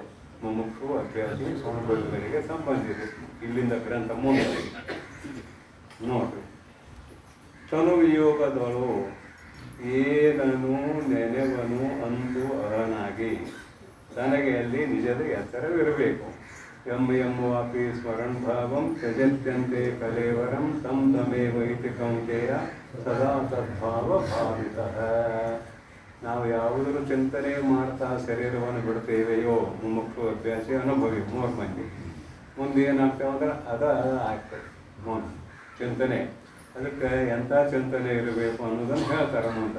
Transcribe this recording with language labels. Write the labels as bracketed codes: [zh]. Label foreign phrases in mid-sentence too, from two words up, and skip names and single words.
[kn] ಮುಮುಕ್ಷು, ಅಭ್ಯಾಸಿ, ಅನುಭವಿಗಳಿಗೆ ಸಂಬಂಧ ಇದೆ. ಇಲ್ಲಿಂದ ಗ್ರಂಥ ಮುಂದೆ ನೋಡ್ರಿ. ತನುವಿಯೋಗದಳು ಏನನು ನೆನೆವನು ಅಂದು ಅಹನಾಗಿ ತನಗೆ ಅಲ್ಲಿ ನಿಜದ ಎಚ್ಚರವಿರಬೇಕು. [sa] ಎಂಬುವಾಪಿ ಸ್ಮರಣ ಭಾವಂ ತ್ಯಜತ್ಯಂತೆ ಕಲೇವರಂ ತಂ ತಮೇವ ಇತಿ ಕೌಂತೆಯ ಸದಾ ತದ್ಭಾವ ಭಾವಿತಃ. [kn] ನಾವು ಯಾವುದರ ಚಿಂತನೆ ಮಾಡ್ತಾ ಶರೀರವನ್ನು ಬಿಡ್ತೇವೆಯೋ ಮುಮುಕ್ಷು ಅಭ್ಯಾಸಿ ಅನುಭವಿ 3 ಮಂದಿ ಮುಂದೆ ಏನಾಗ್ತೇವೆ ಅಂದ್ರೆ ಆಗ್ತದೆ ಚಿಂತನೆ. ಅದಕ್ಕೆ ಎಂಥ ಚಿಂತನೆ ಇರಬೇಕು ಅನ್ನೋದನ್ನು ಹೇಳ್ತಾರೆ ಮುಂದೆ.